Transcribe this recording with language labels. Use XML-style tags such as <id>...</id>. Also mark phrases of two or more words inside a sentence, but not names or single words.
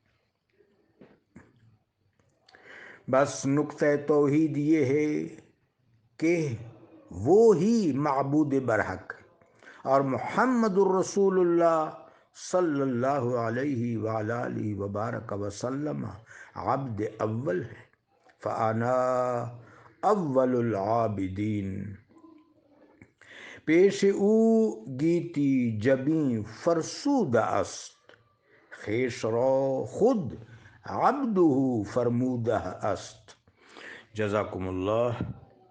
<ur>بس نقطۂ توحید یہ ہے کہ وہ ہی معبود برحق اور</ur> <ar>محمد الرسول اللہ صلی اللہ علیہ وآلہ وبارک وسلم</ar> <ur>عبد اول ہے،</ur> <ar>فانا اول العابدین.</ar> <fa>پیش او گیتی جبیں فرسوده است، خویش را خود عبده فرموده است.</fa> <ar>جزاکم اللہ.</ar>